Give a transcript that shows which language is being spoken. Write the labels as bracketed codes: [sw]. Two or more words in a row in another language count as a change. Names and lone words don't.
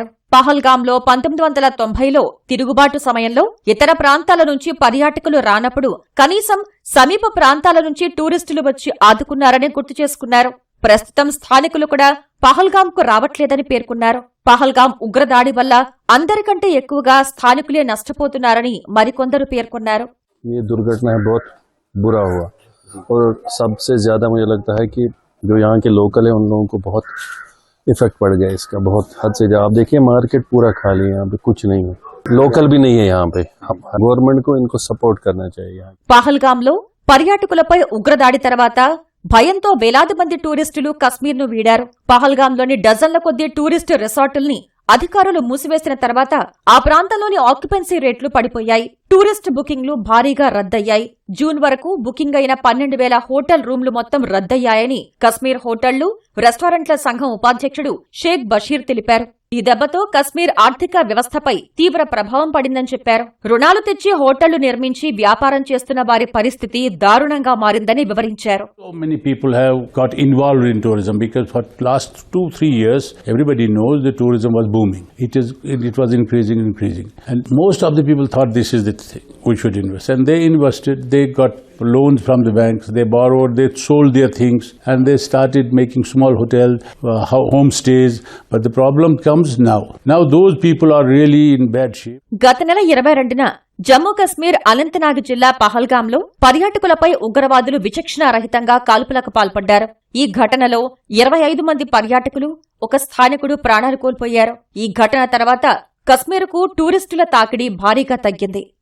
[te] పహల్గాంలో 1990లో తిరుగుబాటు సమయంలో ఇతర ప్రాంతాల నుంచి పర్యాటకులు రానప్పుడు కనీసం సమీప ప్రాంతాల నుంచి టూరిస్టులు వచ్చి ఆదుకున్నారని గుర్తు చేసుకున్నారు. ప్రస్తుతం స్థానికులు కూడా పహల్గాంకు రావట్లేదని పేర్కొన్నారు. పహల్గాం ఉగ్రదాడి వల్ల అందరికంటే ఎక్కువగా స్థానికులే నష్టపోతున్నారని మరికొందరు పేర్కొన్నారు. [hi] ये दुर्घटना है, बहुत बुरा हुआ और सबसे ज़्यादा मुझे लगता है कि जो यहाँ के लोकल है उन लोगों को बहुत इफेक्ट पड़ गया इसका, बहुत हद से ज़्यादा। आप देखिए मार्केट पूरा खाली है, यहाँ पे कुछ नहीं है, लोकल भी नहीं है यहाँ पे। गवर्नमेंट को इनको सपोर्ट करना चाहिए। [te] పహల్గాంలో పర్యాటకులపై ఉగ్రదాడి తర్వాత భయంతో వేలాది మంది టూరిస్టులు కశ్మీర్ను వీడారు. పహల్గాంలోని డజన్ల కొద్దీ టూరిస్టు రిసార్టుల్ని అధికారులు మూసివేసిన తర్వాత ఆ ప్రాంతంలోని [en] occupancy rates [te] పడిపోయాయి. [en] tourist bookings [te] భారీగా రద్దయ్యాయి. జూన్ వరకు బుకింగ్ అయిన 12,000 [en] hotel rooms [te] మొత్తం రద్దయ్యాయని కశ్మీర్ హోటళ్లు, రెస్టారెంట్ల సంఘం ఉపాధ్యక్షుడు షేక్ బషీర్ తెలిపారు. ఈ దెబ్బతో కశ్మీర్ ఆర్థిక వ్యవస్థపై తీవ్ర ప్రభావం పడిందని చెప్పారు. రుణాలు తెచ్చి హోటళ్లు నిర్మించి వ్యాపారం చేస్తున్న వారి పరిస్థితి దారుణంగా మారిందని వివరించారు. [en] So many people have got involved in tourism because for last 2-3 years everybody knows the tourism was booming. It was increasing. And most of the people thought this is the thing we should invest. And they invested, they got loans from the banks, they borrowed, they sold their things and they started making small hotel, homestays. But the problem comes now. Now those people are really in bad shape. [te] గత నెల 22న జమ్మూ కశ్మీర్ అనంతనాగ్ జిల్లా పహల్గాంలో పర్యాటకులపై ఉగ్రవాదులు విచక్షణారహితంగా కాల్పులకు పాల్పడ్డారు. ఈ ఘటనలో 25 మంది పర్యాటకులు, ఒక స్థానికుడు ప్రాణాలు కోల్పోయారు. ఈ ఘటన తర్వాత కశ్మీర్కు టూరిస్టుల తాకిడి భారీగా తగ్గింది.